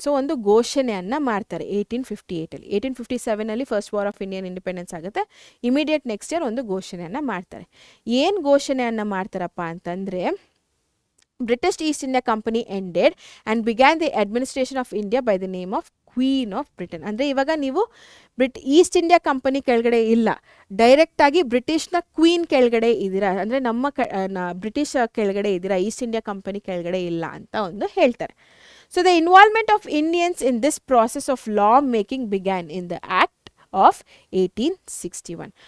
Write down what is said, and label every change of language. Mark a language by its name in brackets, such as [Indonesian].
[Kannada] So ಒಂದು ಘೋಷಣೆಯನ್ನು ಮಾಡ್ತಾರೆ 1858ಅಲ್ಲಿ. 1857ನಲ್ಲಿ first war of Indian independence ಆಗುತ್ತೆ. ಇಮಿಡಿಯೇಟ್ ನೆಕ್ಸ್ಟ್ ಇಯರ್ ಒಂದು ಘೋಷಣೆಯನ್ನು ಮಾಡ್ತಾರೆ. ಏನು ಘೋಷಣೆಯನ್ನು ಮಾಡ್ತಾರಪ್ಪ ಅಂತಂದರೆ, [English] British East India Company ended and began the administration of India by the name of Queen of Britain. [Kannada] ಅಂದರೆ ಇವಾಗ ನೀವು ಈಸ್ಟ್ ಇಂಡಿಯಾ ಕಂಪನಿ ಕೆಳಗಡೆ ಇಲ್ಲ, ಡೈರೆಕ್ಟಾಗಿ ಬ್ರಿಟಿಷ್ನ ಕ್ವೀನ್ ಕೆಳಗಡೆ ಇದ್ದೀರಾ, ಅಂದರೆ ನಮ್ಮ ಬ್ರಿಟಿಷ್ ಕೆಳಗಡೆ ಇದ್ದೀರಾ, ಈಸ್ಟ್ ಇಂಡಿಯಾ ಕಂಪನಿ ಕೆಳಗಡೆ ಇಲ್ಲ ಅಂತ ಒಂದು ಹೇಳ್ತಾರೆ. [English] So the involvement of Indians in this process of law making began in the act of 1861.